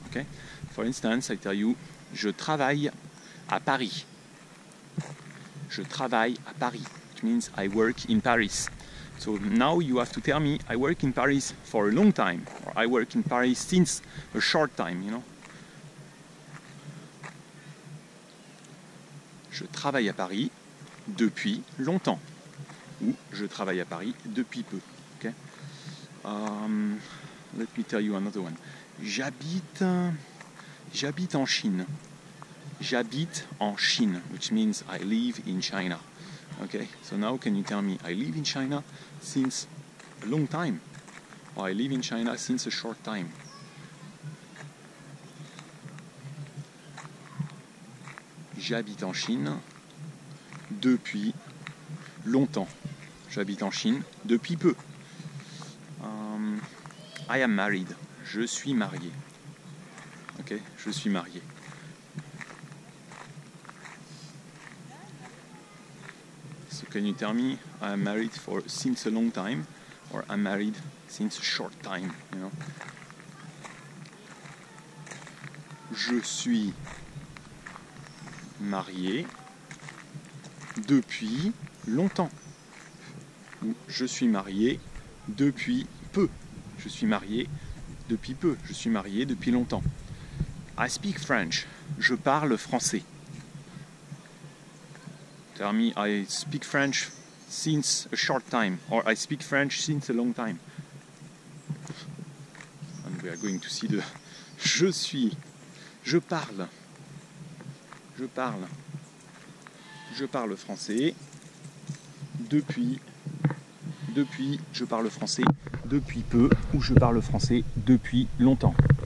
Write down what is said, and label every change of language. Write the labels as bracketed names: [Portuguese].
[English] Okay? For instance, I tell you, [French] je travaille à Paris. Je travaille à Paris. [English] It means I work in Paris. So now you have to tell me, I work in Paris for a long time, or I work in Paris since a short time, you know. [French] Je travaille à Paris depuis longtemps. Ou je travaille à Paris depuis peu. [English] Okay? Let me tell you another one. [French] J'habite en Chine. J'habite en Chine, [English] which means I live in China. Okay, so now can you tell me I live in China since a long time, or I live in China since a short time? [French] J'habite en Chine depuis longtemps. J'habite en Chine depuis peu. [English] I am married. [French] Je suis marié. Ok, je suis marié. [English] So can you tell me I am married for since a long time, or I'm married since a short time, you know? [French] Je suis marié depuis longtemps. Ou je suis marié depuis peu. Je suis marié depuis peu. Je suis marié depuis longtemps. [English] I speak French. [French] Je parle français. [English] Tell me I speak French since a short time, or I speak French since a long time. And we are going to see the je suis. [French] Je parle. Je parle. Je parle français depuis, je parle français depuis peu, ou je parle français depuis longtemps.